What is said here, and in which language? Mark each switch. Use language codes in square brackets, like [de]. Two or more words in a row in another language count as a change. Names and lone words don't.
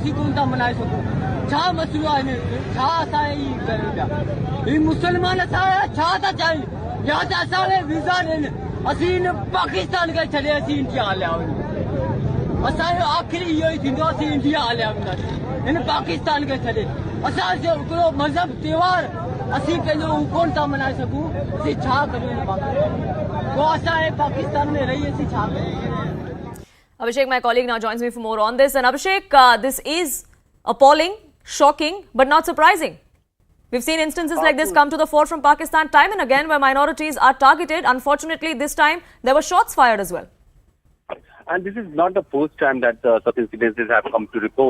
[sd] असीं कोन था मल्हाए सघूं छा मसइलो आहे छा असां ही कयूं पिया ही मुस्लमान असां छा था चाहिनि या त असांखे वीज़ा ॾियनि असीं हिन पाकिस्तान खे छॾे असीं इंडिया हलिया वञूं असांजो आख़िरी इहो ई थींदो असीं इंडिया हलिया वेंदासीं हिन पाकिस्तान खे छॾे असांजो हिकिड़ो मज़हब त्योहार असीं पंहिंजो कोन था मल्हाए सघूं असीं छा करियूं पोइ असां पाकिस्तान में रही असीं छा करियूं. [en] Abhishek, my colleague, now joins me for more on this. And Abhishek, this is appalling, shocking, but not surprising. We've seen instances like this come to the fore from Pakistan time and again where minorities are targeted. Unfortunately, this time there were shots fired as well. And this is not the first time that such incidences have come to report.